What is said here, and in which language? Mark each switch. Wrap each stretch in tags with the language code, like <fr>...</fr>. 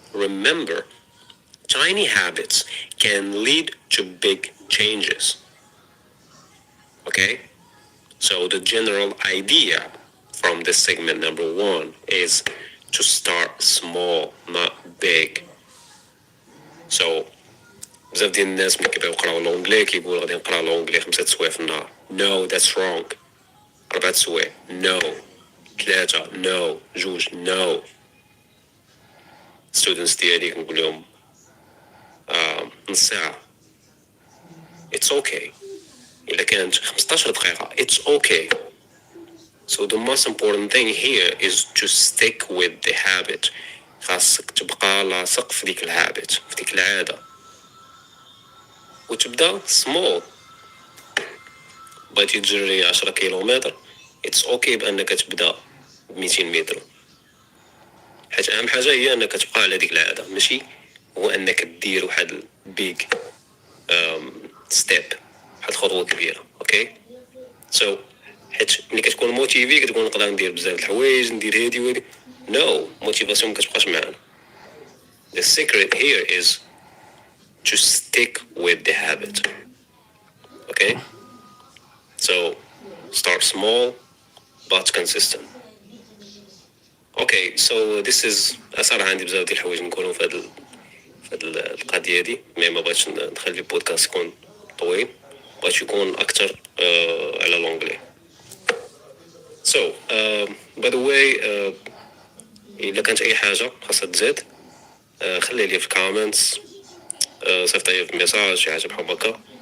<en>Remember, tiny habits can lead to big changes. Okay? So, the general idea from this segment number one is to start small, not big.</en> <ar>So, بزاف ديال الناس ملي كيبغيو يقراو لونجلي كيقولوا غادي نقرا لونجلي 5 سوايع في النهار.</ar> <en>No, that's wrong. 4 سوايع. No. 3. No. 2. No.</en> <ar>students ديالي كنقول لهم نص ساعة.</ar> <en>It's okay.</en> <ar>إلا كانت 15 دقيقة.</ar> <en>It's okay. So the most important thing here is to stick with the habit.</en> <ar>خاصك تبقى لاصق في ديك الهابت، في ديك العادة. وتبدا small. بغيتي تجري 10 كيلومتر</ar> <en>it's okay</en> <ar>بانك تبدا ب 200 متر، حيت اهم حاجه هي انك تبقى على ديك العاده، ماشي هو انك دير واحد</ar> <en>big step,</en> <ar>واحد خطوه كبيره.</ar> <en>okay so</en> <ar>حيت ملي كتكون موتيفي كتكون نقدر ندير بزاف د الحوايج، ندير هادي وهادي. نو موتيفاسيون مكتبقاش معانا.</ar> <en>The secret here is to stick with the habit. Okay? So start small but consistent. Okay, so this is</en> <ar>صراحة عندي بزاف ديال الحوايج نقولهم في هاد القضية دي، ما بغيتش نخلي البودكاست يكون طويل، بغيت يكون أكتر على لونجلي.</ar> <en>So by the way</en> <ar>إلا كانت أي حاجة خاصها تزاد خلي لي في الكومنتس، صيفط لي في ميساج شي حاجة بحال هكا.</ar>